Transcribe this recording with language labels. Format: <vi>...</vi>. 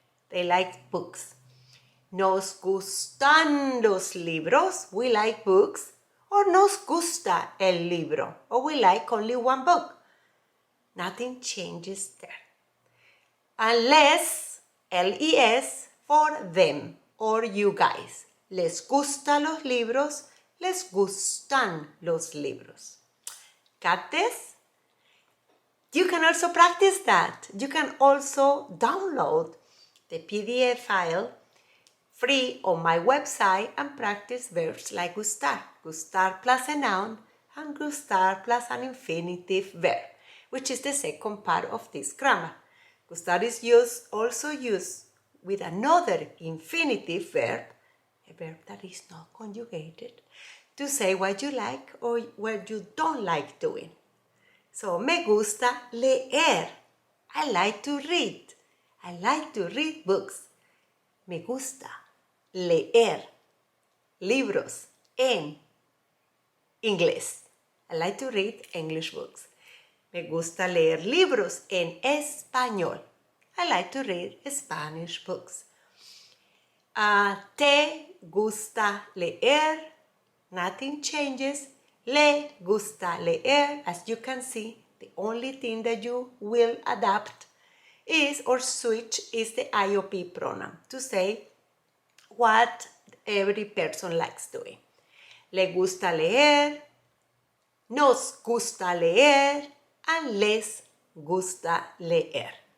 <en>They like books.</en> <es>Nos gustan los libros,</es> <en>we like books. Or</en> <es>nos gusta el libro,</es> <en>or we like only one book. Nothing changes there. Unless, les, for them or you guys.</en> <es>Les gusta los libros, les gustan los libros.</es> <en>Got this? You can also practice that. You can also download the PDF file free on my website and practice verbs like gustar. Gustar plus a noun and gustar plus an infinitive verb, which is the second part of this grammar. Gustar is also used with another infinitive verb, a verb that is not conjugated, to say what you like or what you don't like doing. So,</en> <es>me gusta leer.</es> <en>I like to read. I like to read books.</en> <es>Me gusta leer libros en inglés.</es> <en>I like to read English books.</en> <es>Me gusta leer libros en español.</es> <en>I like to read Spanish books.</en> <es>Te gusta leer.</es> <en>Nothing changes.</en> <es>Le gusta leer.</es> <en>As you can see, the only thing that you will adapt is or switch is the IOP pronoun to say what every person likes doing.</en> <es>Le gusta leer, nos gusta leer,</es> <en>and</en> <es>les gusta leer.</es>